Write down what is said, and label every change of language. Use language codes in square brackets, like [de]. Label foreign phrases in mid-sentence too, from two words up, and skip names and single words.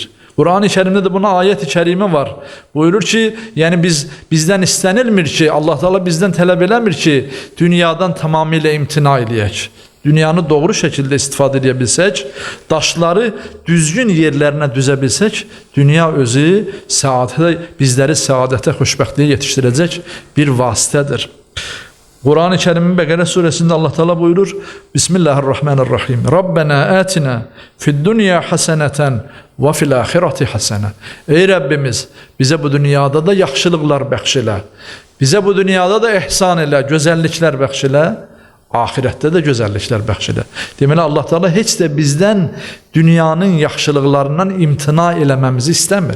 [az] Quran-ı Kərimdə də buna ayət-i kərimə var. Buyurur ki, yəni bizdən istənilmir ki, Allah Teala bizdən tələb eləmir ki, dünyadan tamamilə imtina eləyək. Dünyanı doğru şəkildə istifadə edə bilsək, daşları düzgün yerlərinə düzə bilsək, dünya özü bizləri səadətə, xoşbəxtliyə yetişdirəcək bir vasitədir. Quran-ı Kərimin Bəqərə surəsində Allah Teala buyurur: [ar] بسم الله الرحمن الرحيم. ربنا آتنا في الدنيا حسنة وفي الآخرة حسنة. [az] Ey Rəbbimiz, bizə bu dünyada da yaxşılıqlar bəxş elə. Bizə bu dünyada da ihsan elə, gözəlliklər bəxş elə. Ahirətdə də gözəlliklər bəxş elə. Deməli Allah Teala heç də bizdən dünyanın yaxşılıqlarından imtina eləməmizi istəmir.